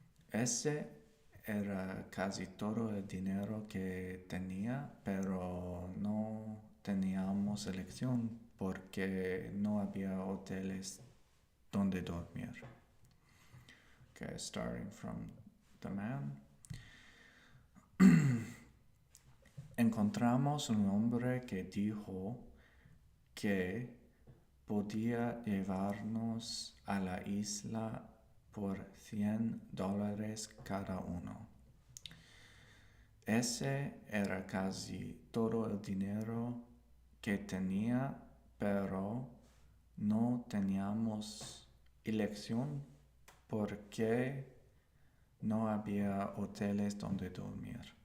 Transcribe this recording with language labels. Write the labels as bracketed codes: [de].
[es] Ese era casi todo el dinero que tenía, pero no teníamos elección porque no había hoteles donde dormir. [en] Okay, starting from the man. [es] Encontramos un hombre que dijo que podía llevarnos a la isla por $100 cada uno. Ese era casi todo el dinero que tenía, pero no teníamos elección porque no había hoteles donde dormir.